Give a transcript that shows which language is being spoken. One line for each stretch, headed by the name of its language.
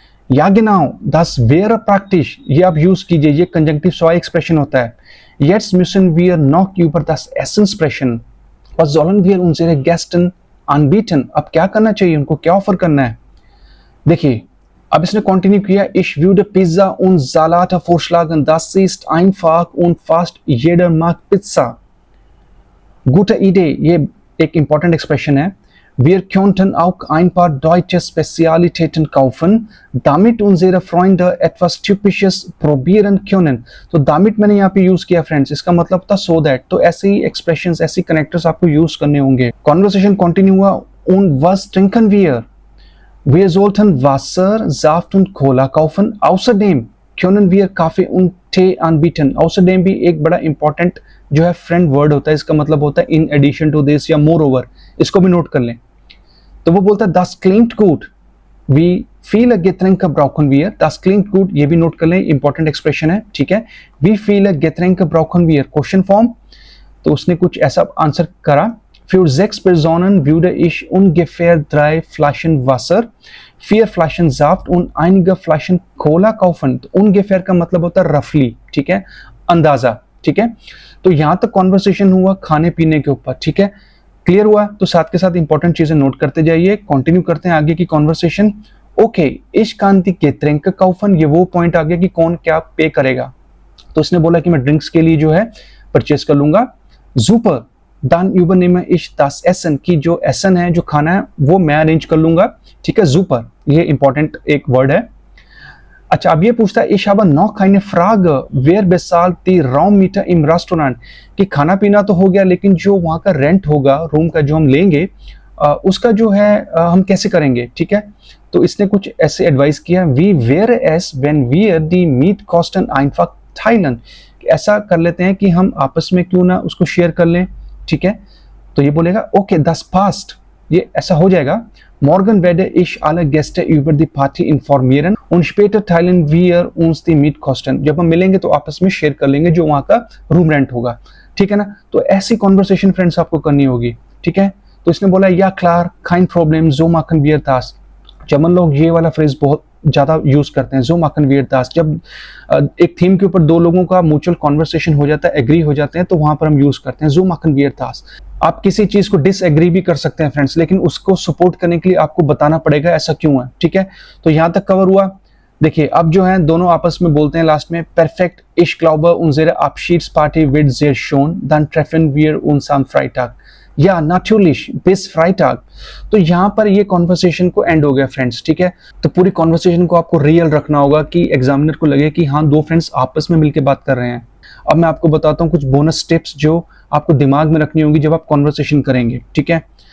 German: Ja genau, das wäre praktisch.
Hindi: ये आप use कीजिए, ये कंजंक्टिव सॉय एक्सप्रेशन होता है।
German: Jetzt müssen wir noch über das Essen sprechen. Was sollen wir unsere Gästen anbieten?
Hindi: अब क्या करना चाहिए, उनको क्या ऑफर करना है। देखिए अब इसने कंटिन्यू किया।
German: Ich würde Pizza und Salat vorschlagen. Das ist einfach und fast jeder mag Pizza. Gute Idee,
Hindi: ये एक इंपॉर्टेंट एक्सप्रेशन है।
German: Wir könnten auch ein paar deutsche Spezialitäten kaufen, damit unsere Freunde etwas Typisches probieren können.
Hindi: तो damit मैंने यहाँ पे use किया friends, इसका मतलब था so that। तो ऐसे ही एक्सप्रेशंस, ऐसी कनेक्टर्स आपको यूज करने होंगे। कॉन्वर्सेशन कंटिन्यू हुआ।
German: Und was trinken wir? Wir sollten Wasser, Saft und Cola kaufen. Außerdem können wir Kaffee und Tee anbieten.
Hindi: Außerdem भी एक बड़ा इंपॉर्टेंट जो है फ्रेंड वर्ड होता है, इसका मतलब होता है
English: in addition to this
Hindi: या moreover, इसको भी नोट कर लें। तो वो बोलता है
German: das klingt gut, wie viele Getränke brauchen wir? Das klingt gut,
Hindi: ये भी नोट कर लें, इंपॉर्टेंट एक्सप्रेशन है, ठीक है।
German: Wie viele Getränke brauchen wir?
Hindi: Question form. तो उसने कुछ ऐसा आंसर करा।
German: Für 6 Personen würde ich ungefähr 3 Flaschen Wasser, 4 Flaschen Saft und einige Flaschen Cola kaufen.
Hindi: तो ungefähr का मतलब होता है रफली, ठीक है, अंदाजा, ठीक है। तो यहाँ तक कॉन्वर्सेशन हुआ खाने पीने के ऊपर, ठीक है, क्लियर हुआ। तो साथ के साथ इंपॉर्टेंट चीजें नोट करते जाइए। कंटिन्यू करते हैं आगे की conversation. Okay,
German: ich kann die Getränke kaufen,
Hindi: ये वो पॉइंट आ गया कि कौन क्या पे करेगा। तो इसने बोला कि मैं ड्रिंक्स के लिए जो है परचेस कर लूंगा।
German: Super, dann übernehme ich das Essen,
Hindi: की जो एसन है, जो खाना है, वो मैं अरेंज कर लूंगा, ठीक है।
German: Super,
Hindi: ये इंपॉर्टेंट एक वर्ड है। अच्छा, अब ये पूछता है
German: ich habe noch eine Frage, wer bezahlt die Raummiete im Restaurant?
Hindi: कि खाना पीना तो हो गया, लेकिन जो वहाँ का रेंट होगा, रूम का जो हम लेंगे, उसका जो है हम कैसे करेंगे, ठीक है। तो इसने कुछ ऐसे एडवाइस किया।
German: Wie wäre es, wenn wir die Mietkosten einfach teilen?
Hindi: ऐसा कर लेते हैं कि हम आपस में क्यों ना उसको शेयर कर लें, ठीक है। तो ये बोलेगा ओके,
German: das passt,
Hindi: ये ऐसा हो जाएगा।
German: Morgen werde ich alle Gäste über die Party informieren und später teilen wir uns die Mietkosten.
Hindi: जब हम मिलेंगे तो आपस में शेयर कर लेंगे जो वहाँ का रूम रेंट होगा, ठीक है ना। तो ऐसी कॉन्वर्सेशन फ्रेंड्स आपको करनी होगी, ठीक है। तो इसने बोला
German: या klar, kein Problem, so machen wir das।
Hindi: German लोग ये वाला फ्रेज बहुत ज्यादा यूज करते हैं,
German: so machen wir das।
Hindi: जब एक थीम के ऊपर दो लोगों का म्यूचुअल कॉन्वर्सेशन हो जाता है, एग्री हो जाते हैं, तो वहां पर हम यूज करते हैं
German: so machen wir das।
Hindi: आप किसी चीज को डिसएग्री भी कर सकते हैं फ्रेंड्स, लेकिन उसको सपोर्ट करने के लिए आपको बताना पड़ेगा ऐसा क्यों है, ठीक है। तो यहां तक कवर हुआ। देखिए अब जो है दोनों आपस में बोलते हैं लास्ट में,
German: perfekt, ich glaube unsere Abschiedsparty wird sehr schön, dann treffen wir uns am Freitag। या naturally bis Freitag।
Hindi: तो यहाँ पर ये कॉन्वर्सेशन को एंड हो गया फ्रेंड्स, ठीक है। तो पूरी कॉन्वर्सेशन को आपको रियल रखना होगा कि एग्जामिनर को लगे कि हाँ दो फ्रेंड्स आपस में मिलकर बात कर रहे हैं। अब मैं आपको बताता हूँ कुछ बोनस टिप्स जो आपको दिमाग में रखनी होगी जब आप कॉन्वर्सेशन करेंगे, ठीक है।